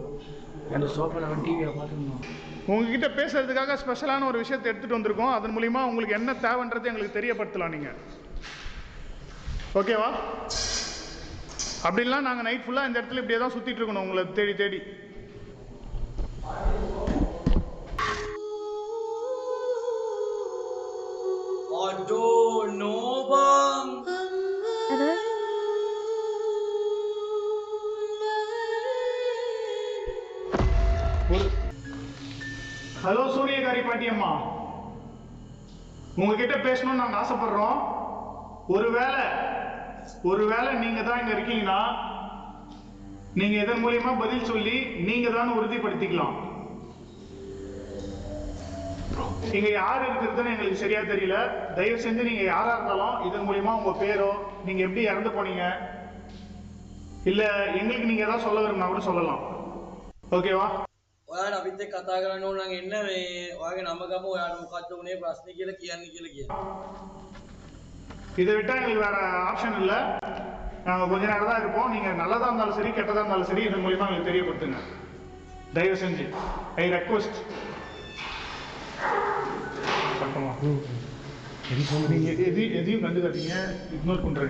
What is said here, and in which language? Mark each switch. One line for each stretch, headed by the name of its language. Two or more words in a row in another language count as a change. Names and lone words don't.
Tamil: அந்த சோஃபாவில் டிவியை பார்த்துருந்தோம். உங்ககிட்ட பேசுறதுக்காக ஸ்பெஷலான ஒரு விஷயத்தை எடுத்துட்டு வந்திருக்கோம். அதன் மூலியமா உங்களுக்கு என்ன தேவைன்றது எங்களுக்கு தெரியப்படுத்தலாம். நீங்க ஓகேவா? அப்படின்லாம் நாங்கள்
English: night full
Tamil: இந்த இடத்துல இப்படியே தான் சுற்றிட்டு இருக்கணும் உங்களை தேடி தேடி.
Malay: Aduh, no bang. Ada?
Tamil: ஹலோ சூரியகாரி பாட்டியம்மா, உங்ககிட்ட பேசணும்னு நாங்கள் ஆசைப்படுறோம். ஒருவேளை நீங்க தான் இங்க இருக்கீங்கன்னா நீங்க இதன் மூலியமா பதில் சொல்லி நீங்க தான் உறுதிப்படுத்திக்கலாம். இங்க யார் இருக்கிறதுன்னு எங்களுக்கு சரியா தெரியல. தயவு செஞ்சு நீங்க யாரா இருந்தாலும் இதன் மூலியமா உங்க பேரோ, நீங்க எப்படி இறந்து போனீங்க, இல்ல எங்களுக்கு நீங்க ஏதாவது சொல்ல விரும்பினா கூட சொல்லலாம். ஓகேவா?
Sinhala: ඔයාට අපිත් එක්ක කතා කරන්න ඕන නම් එන්න. මේ ඔයාගේ නම ගම ඔයාට මොකක්ද උනේ ප්‍රශ්නේ කියලා කියන්න.
Tamil: இதை விட்டா எங்களுக்கு வேற ஆப்ஷன் இல்லை. நாங்கள் கொஞ்ச நேரம் தான் இருப்போம். நீங்க நல்லதா இருந்தாலும் சரி கெட்டதா இருந்தாலும் சரி இதன் மூலியமா எங்களுக்கு தெரியப்படுத்துங்க தயவு செஞ்சு.
English: I request.
Tamil: எதையும் கண்டுக்காதீங்க, இக்னோர் பண்றீங்க.